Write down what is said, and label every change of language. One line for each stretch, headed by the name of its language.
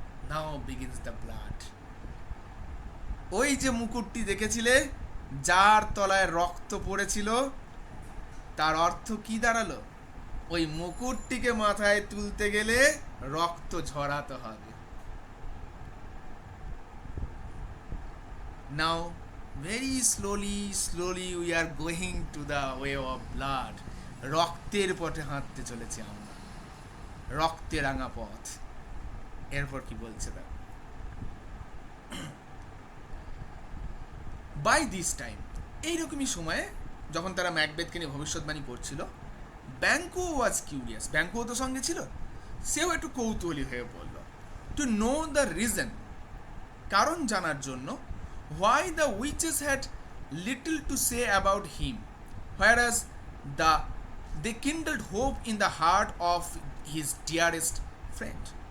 English: Now begins the blood.
Bangla: ওই যে মুকুটটি দেখেছিলে, যার তলায় রক্ত পড়েছিল, তার অর্থ কি দাঁড়ালো? ওই মুকুটটিকে মাথায় তুলতে গেলে রক্ত ঝরাতে হবে।
English: Now, very slowly we are going to the way of blood.
Bangla: রক্তের পথে হাঁটতে চলেছি আমরা, রক্তে রাঙা পথ। এরপর কি বলছে তা,
English: by this time,
Bangla: এইরকমই সময়ে যখন তারা ম্যাকবেথকে নিয়ে ভবিষ্যৎবাণী করছিল,
English: Banquo was curious,
Bangla: ব্যাংকো তো সঙ্গে ছিল, সেও একটু কৌতূহলী হয়ে পড়ল,
English: to know the reason,
Bangla: কারণ জানার জন্য,
English: Why the witches had little to say about him, whereas the they kindled hope in the heart of his dearest friend.